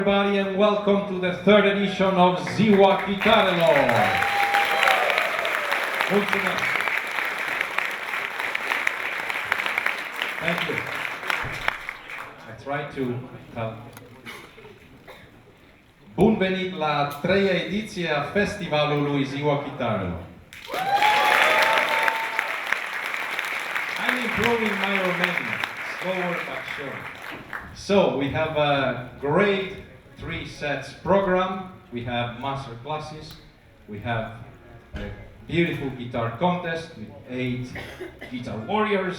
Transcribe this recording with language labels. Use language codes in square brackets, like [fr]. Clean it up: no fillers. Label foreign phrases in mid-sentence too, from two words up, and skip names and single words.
[en] Everybody, and welcome to the third edition of Ziua Chitarelor. [ro] Mulțumesc. [en] Thank you. I try to tell. [ro] Bun venit la a treia ediție a festivalului Ziua Chitarelor. [en] I'm improving my Romanian, slower but sure. So we have a great 3 sets program. We have master classes. We have a beautiful guitar contest with 8 guitar warriors.